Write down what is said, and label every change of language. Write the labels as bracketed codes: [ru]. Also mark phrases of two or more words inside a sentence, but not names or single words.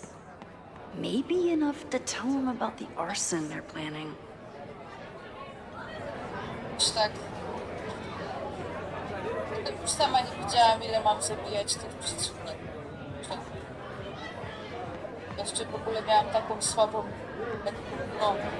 [en] Maybe enough to tell him about the arson they're planning. [pl] Już tak. Już sama nie wiedziałam, ile mam zabijać tych przeciwników. Jeszcze w ogóle miałam taką słabą... No.